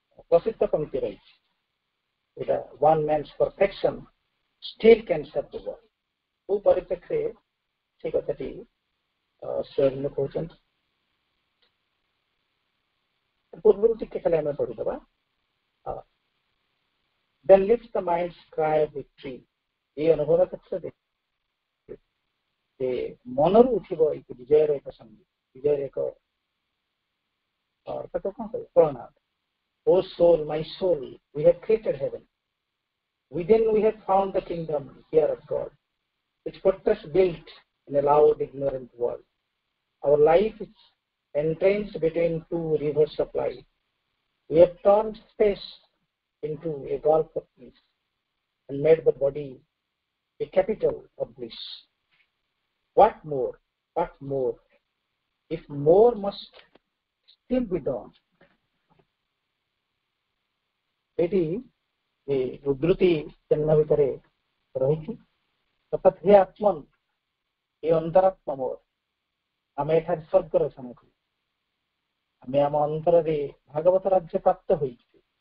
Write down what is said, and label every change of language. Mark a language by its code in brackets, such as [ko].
[or] ପ୍ରସିଦ୍ଧ ପଂକ୍ତି ରହିଛି ଏଇଟା [en] one man's perfection still can serve the world [or] କୋଉ ପରିପ୍ରେକ୍ଷୀରେ ସେଇ କଥାଟି ସ୍ୱୟଂ କହୁଛନ୍ତି ପୂର୍ବରୁ ଟିକେ ଖାଲି ଆମେ ପଢିଦେବା [en] then lifts the mind's cry of victory [or] এই ଅନୁଭବ କ୍ଷେତ୍ରରେ ମନରୁ ଉଠିବ ବିଜୟର ଏକ ସଙ୍ଗୀତ ବିଜୟର ଏକ ତାକୁ କଣ କହିବ ପ୍ରଣାମ [en] O soul, my soul, we have created heaven. Within we have found the kingdom here of God, which fortress built in a loud, ignorant world. Our life is entrenched between two rivers of life. We have turned space into a gulf of peace and made the body a capital of bliss. What more? What more? If more must still be done. [or] ଏଠି ଉଦ୍ଧୃତି ଚିହ୍ନ ଭିତରେ ରହିଛି ଅର୍ଥାତ୍ ହେ ଆତ୍ମନ୍ ଏ ଅନ୍ତରାତ୍ମା ମୋର ଆମେ ଏଠାରେ ସ୍ୱର୍ଗର ସାମଗ୍ରୀ ଆମେ ଆମ ଅନ୍ତରରେ ଭାଗବତ ରାଜ୍ୟ ପ୍ରାପ୍ତ ହୋଇଛୁ